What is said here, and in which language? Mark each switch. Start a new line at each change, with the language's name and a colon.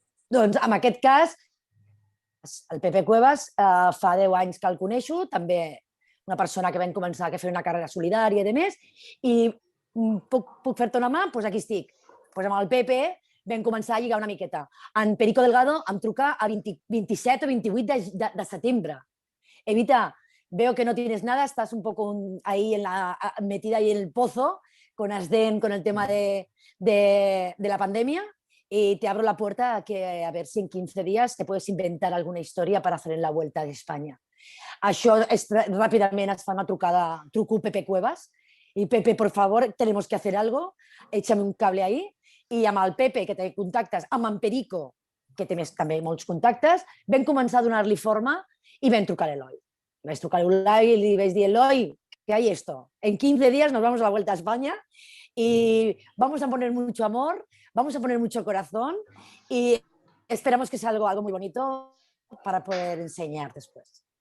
Catalan: Doncs, en aquest cas, el Pepe Cuevas fa 10 anys que el coneixo, també una persona que vam començar a fer una carrera solidària i demés, i puc fer-te una mà? Doncs aquí estic. Amb el Pepe vam començar a lligar una miqueta. En Perico Delgado em truca a 27 o 28 de setembre.
Spanish: Evita, veo que no tienes nada, estás un poco ahí metida ahí en el pozo, con Asden, con el tema de la pandemia, y te abro la puerta a ver si en 15 días te puedes inventar alguna historia para hacer en la Vuelta de España.
Catalan: Això ràpidament es fa una trucada, truco Pepe Cuevas, i Pepe,
Spanish: por favor, tenemos que hacer algo, échame un cable ahí,
Catalan: i amb el Pepe, que té contactes, amb en Perico, que té també molts contactes, vam començar a donar-li forma i vam trucar a l'Eloi. Vaig trucar a l'Eloi i li vaig dir, Eloi,
Spanish: ¿qué hay esto? En 15 días nos vamos a la Vuelta a España y vamos a poner mucho amor, vamos a poner mucho corazón y esperamos que sea algo muy bonito para poder enseñar después.